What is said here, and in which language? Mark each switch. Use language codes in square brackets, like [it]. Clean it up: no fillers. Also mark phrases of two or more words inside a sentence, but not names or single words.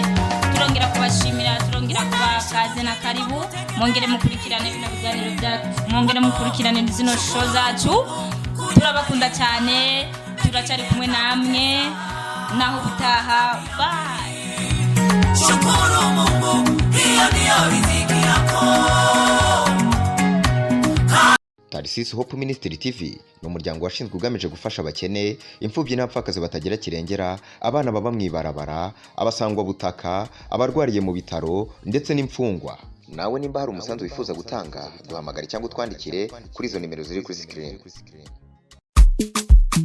[rw] Turongera kubashimira, turongera kubakaze na karibu. Mwongere mukurikirane bino biganiro byacu, mwongere mukurikirane zino show zacu. Turabakunda cyane, turacyari kumwe namwe naho butaha. Bye. [sw] Shukuru Mungu, hiyo ndio riziki yako. [rw] Tarsis Hope Ministry TV ni umuryango washinzwe ugamije gufasha abakene, imfubyi n'abapfakazi batagira kirengera, abana baba mwibarabara, abasangwa butaka, abarwariye mu bitaro ndetse n'imfungwa. Nawe nimba hari umusanzu wifuza gutanga, duhamagare cyangwa utwandikire kuri izo nimero ziri kuri screen.